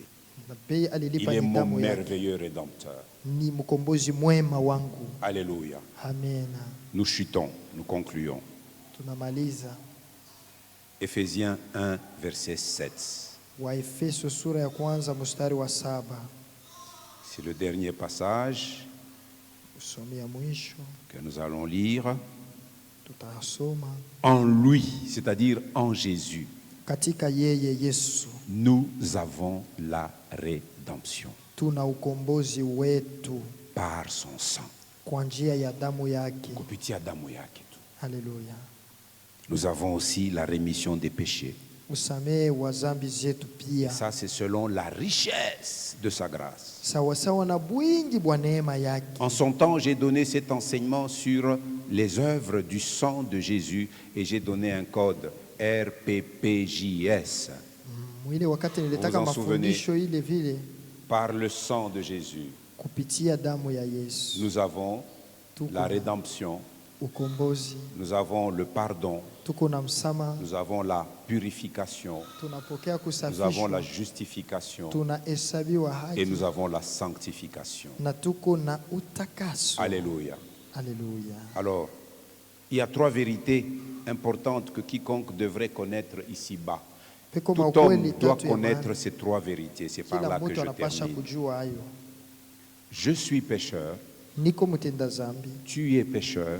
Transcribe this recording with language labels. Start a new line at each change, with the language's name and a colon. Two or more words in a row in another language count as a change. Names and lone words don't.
French: Il est mon merveilleux Rédempteur. Alléluia. Amen. Nous chutons, nous concluons. Éphésiens 1, verset 7.
Swahili: Waefeso sura ya kwanza mstari wa 7.
French: C'est le dernier passage que nous allons lire. En lui, c'est-à-dire en Jésus,
Swahili: katika yeye Yesu,
French: nous avons la rédemption
Swahili: tuna ukombozi wetu
French: par son sang.
Swahili: Kwa njia ya damu yake. Kupitia damu yake tu.
French: Alléluia. Nous avons aussi la rémission des péchés.
Swahili: Usamehe wa dhambi zetu pia.
French: Et ça, c'est selon la richesse de sa grâce.
Swahili: Sawa sawa na bwingi bwa neema yake.
French: En son temps, j'ai donné cet enseignement sur les œuvres du sang de Jésus et j'ai donné un code RPPJS.
Swahili: Mwile wakati nilitaka mafundisho ile vile.
French: Par le sang de Jésus,
Swahili: kupitia damu ya Yesu,
French: nous avons la rédemption,
Swahili: ukombozi,
French: nous avons le pardon,
Swahili: tuko na msamaha,
French: nous avons la purification,
Swahili: tunapokea kusafishwa,
French: nous avons la justification
Swahili: tunahesabiwa haki,
French: et nous avons la sanctification.
Swahili: Na tuko na utakaso.
French: Alléluia. Alléluia. Alors, il y a 3 vérités importantes que quiconque devrait connaître ici-bas. Tout homme doit connaître ces 3 vérités. C'est par là que je termine. Je suis pécheur. Tu es pécheur.